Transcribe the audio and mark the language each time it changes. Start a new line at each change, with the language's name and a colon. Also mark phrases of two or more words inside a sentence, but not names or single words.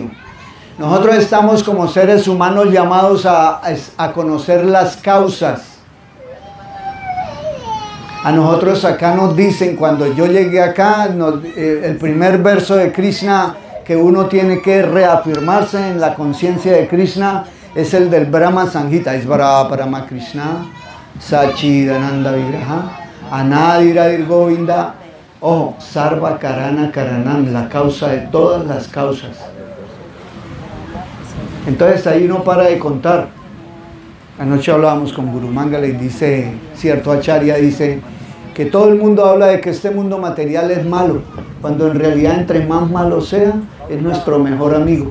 Spanish: Nosotros estamos como seres humanos llamados a conocer las causas. A nosotros acá nos dicen, cuando yo llegué acá, el primer verso de Krishna que uno tiene que reafirmarse en la conciencia de Krishna es el del Brahma Samhita.
Sanskrit: Isvara Parama Krishna, Sachidananda Vigraha, Anadiradir Govinda,
Spanish: ojo,
Sanskrit: Sarva Karana Karanam,
Spanish: la causa de todas las causas. Entonces ahí no para de contar. Anoche hablábamos con Guru Mangala y dice, cierto Acharya dice, que todo el mundo habla de que este mundo material es malo, cuando en realidad entre más malo sea, es nuestro mejor amigo.